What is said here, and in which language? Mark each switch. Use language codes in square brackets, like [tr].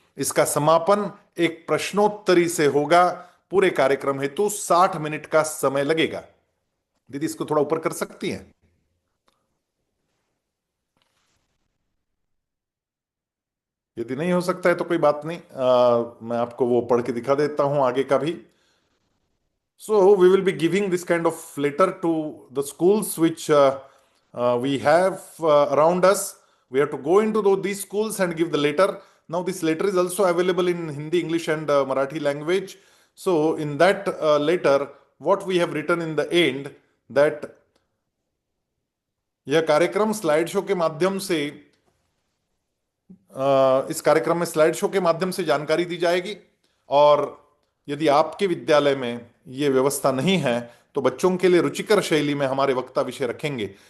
[hi] इसका समापन एक प्रश्नोत्तरी से होगा। पूरे कार्यक्रम हेतु 60 मिनट का समय लगेगा। दीदी, इसको थोड़ा ऊपर कर सकती हैं? यदि नहीं हो सकता है तो कोई बात नहीं, मैं आपको वो पढ़ के दिखा देता हूं आगे का भी। [en] So we will be giving this kind of letter to the schools which we have around us. We have to go into these schools and give the letter. Now this letter is also available in Hindi, English and Marathi language. So in that letter, what we have written in the end, that [hi] यह कार्यक्रम slide show के माध्यम से इस कार्यक्रम में slide show के माध्यम से जानकारी दी जाएगी। और यदि आपके विद्यालय में ये व्यवस्था नहीं है तो बच्चों के लिए रुचिकर शैली में हमारे वक्ता विषय रखेंगे।